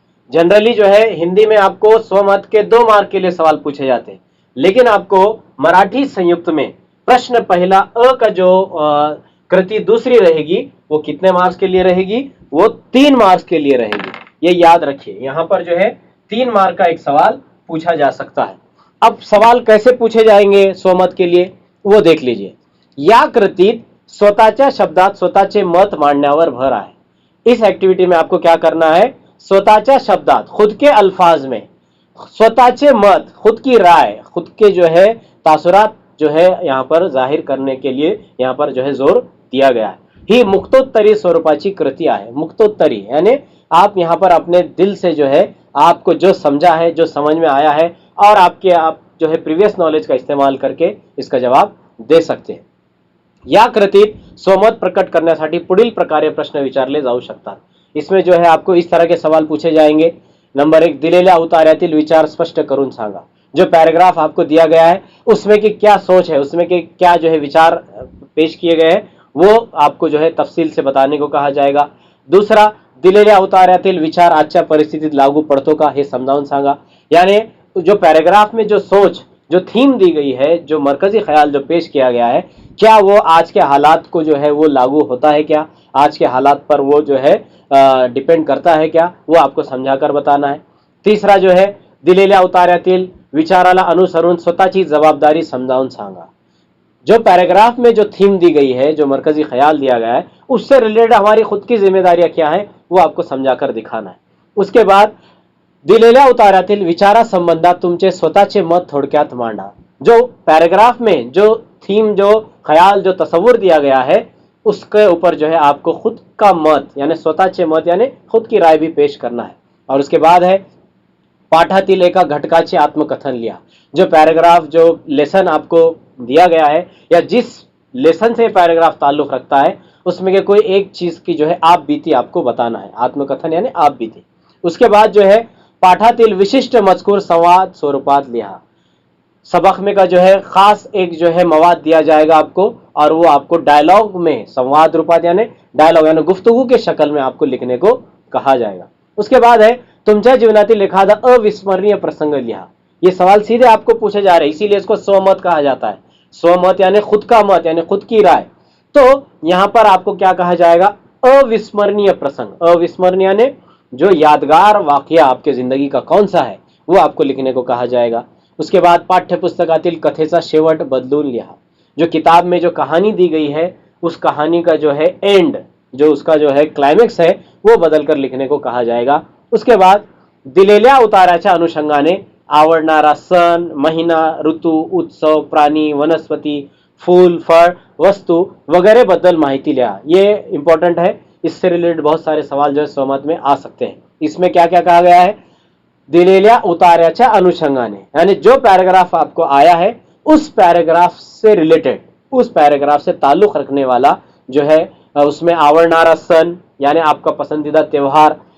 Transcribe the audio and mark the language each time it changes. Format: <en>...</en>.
<hi>Generally जो है हिंदी में आपको स्वमत के 2 मार्क के लिए सवाल पूछे जाते हैं, लेकिन आपको मराठी संयुक्त में प्रश्न पहला का जो कृति दूसरी रहेगी वो कितने मार्क्स के लिए रहेगी, वो 3 मार्क्स के लिए रहेगी। ये याद रखिए, यहां पर जो है 3 मार्क का एक सवाल पूछा जा सकता है। अब सवाल कैसे पूछे जाएंगे स्वमत के लिए वो देख लीजिए।</hi> <mr>या कृतीत स्वतःच्या शब्दात स्वतःचे मत मांडण्यावर भर आहे।</mr> <hi>इस एक्टिविटी में आपको क्या करना है,</hi> <mr>स्वतःच्या शब्दात,</mr> <hi>खुद के अल्फाज में,</hi> <mr>स्वतःचे मत,</mr> <hi>खुद की राय, खुद के जो है तासुरात जो है यहां पर जाहिर करने के लिए यहां पर जो है जोर दिया गया है।</hi> <mr>ही मुक्तोत्तरी स्वरूपाची कृति आहे।</mr> <hi>मुक्तोत्तरी यानी आप यहां पर अपने दिल से जो है आपको जो समझा है, जो समझ में आया है, और आप जो है प्रीवियस नॉलेज का इस्तेमाल करके इसका जवाब दे सकते हैं।</hi> <mr>या कृतीत स्वमत प्रकट करण्यासाठी पुढील प्रकारे प्रश्न विचारले जाऊ शकतात।</mr> <hi>इसमें जो है आपको इस तरह के सवाल पूछे जाएंगे।</hi> <mr>नंबर 1, दिलेल्या उतार्यातील विचार स्पष्ट करून सांगा।</mr> <hi>जो पैराग्राफ आपको दिया गया है उसमें की क्या सोच है, उसमें के क्या जो है विचार पेश किए गए हैं वो आपको जो है तफसील से बताने को कहा जाएगा।</hi> <mr>दूसरा, दिलेल्या उतार्यातील विचार आजच्या परिस्थितीत लागू पड़तो का हे समजावून सांगा।</mr> <hi>यानी जो पैराग्राफ में जो सोच, जो थीम दी गई है, जो मरकजी ख्याल जो पेश किया गया है, क्या वो आज के हालात को जो है वो लागू होता है क्या, आज के हालात पर वो जो है डिपेंड करता है क्या, वो आपको समझाकर बताना है। तीसरा जो है,</hi> <mr>दिलेल्या उतार्यातील विचाराला अनुसरून स्वतःची जवाबदारी समजावून सांगा।</mr> <hi>जो पैराग्राफ में जो थीम दी गई है, जो मरकजी ख्याल दिया गया है, उससे रिलेटेड हमारी खुद की जिम्मेदारियां क्या है वो आपको समझाकर दिखाना है। उसके बाद</hi> <mr>दिलेल्या उतार्यातील विचारासंबंधात तुमचे स्वतःचे मत थोडक्यात मांडा।</mr> <hi>जो पैराग्राफ में जो थीम, जो ख्याल, जो तस्वुर दिया गया है उसके ऊपर जो है आपको खुद का मत यानी</hi> <mr>स्वतःचे मत</mr> <hi>यानी खुद की राय भी पेश करना है। और उसके बाद है</hi> <mr>पाठातील एका घटकाचे आत्मकथन लिहा।</mr> <hi>जो पैराग्राफ, जो लेसन आपको दिया गया है या जिस लेसन से पैराग्राफ ताल्लुक रखता है उसमें के कोई एक चीज की जो है आप बीती आपको बताना है। आत्मकथन यानी आप बीती। उसके बाद जो है</hi> <mr>पाठातील विशिष्ट मजकूर संवाद स्वरूपात लिहा।</mr> <hi>सबक में का जो है खास एक जो है मवाद दिया जाएगा आपको, और वो आपको डायलॉग में संवाद रूपात यानी डायलॉग यानी गुफ्तगू के शक्ल में आपको लिखने को कहा जाएगा। उसके बाद है</hi> <mr>तुमच्या जीवनातील एखादा अविस्मरणीय प्रसंग लिहा।</mr> <hi>ये सवाल सीधे आपको पूछे जा रहे हैं, इसीलिए इसको स्वमत कहा जाता है। स्वमत यानी खुद का मत, यानी खुद की राय। तो यहां पर आपको क्या कहा जाएगा, अविस्मरणीय प्रसंग। अविस्मरणीय यानी जो यादगार वाकया आपके जिंदगी का कौन सा है वो आपको लिखने को कहा जाएगा। उसके बाद</hi> <mr>पाठ्यपुस्तकातील कथेचा शेवट बदलून लिहा।</mr> <hi>जो किताब में जो कहानी दी गई है उस कहानी का जो है एंड, जो उसका जो है क्लाइमेक्स है, वो बदलकर लिखने को कहा जाएगा। उसके बाद</hi> <mr>दिलेल्या उताराच्या अनुषंगाने आवडणारा सण, महिना, ऋतू, उत्सव, प्राणी, वनस्पती, फूल, फळ, वस्तु वगैरह बद्दल माहिती लिहा।</mr> <hi>ये इंपॉर्टेंट है, इससे रिलेटेड बहुत सारे सवाल जो है स्वमत में आ सकते हैं। इसमें क्या क्या कहा गया है,</hi> <mr>दिलेल्या उतार्याच्या अनुषंगाने,</mr> <hi>यानी जो पैराग्राफ आपको आया है उस पैराग्राफ से रिलेटेड, उस पैराग्राफ से ताल्लुक रखने वाला जो है उसमें आवडणारा सण यानी आपका पसंदीदा त्योहार,</hi>